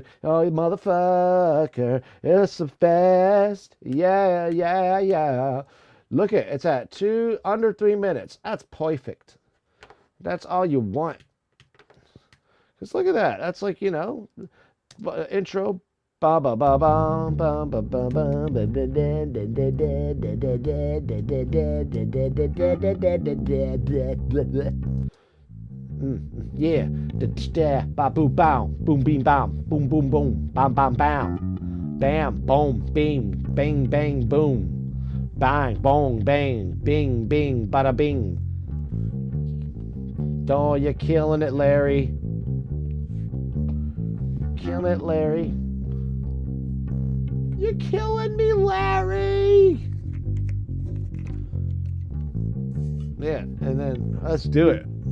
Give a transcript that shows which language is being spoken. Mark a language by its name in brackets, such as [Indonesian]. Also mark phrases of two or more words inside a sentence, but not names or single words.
[English] Oh, you motherfucker, it's the best. Yeah. Look at it's at under 3 minutes. That's perfect. That's all you want. Just look at that. That's like, you know, intro. Ba ba ba ba ba ba ba ba. Yeah. Ba boom boom boom beam bam boom boom boom bam bam bam bam boom beam bang bang boom. Bang, bong, bang, bing, bing, bada bing. Oh, you're killing it, Larry. Killing it, Larry. You're killing me, Larry. Yeah, and then let's do it.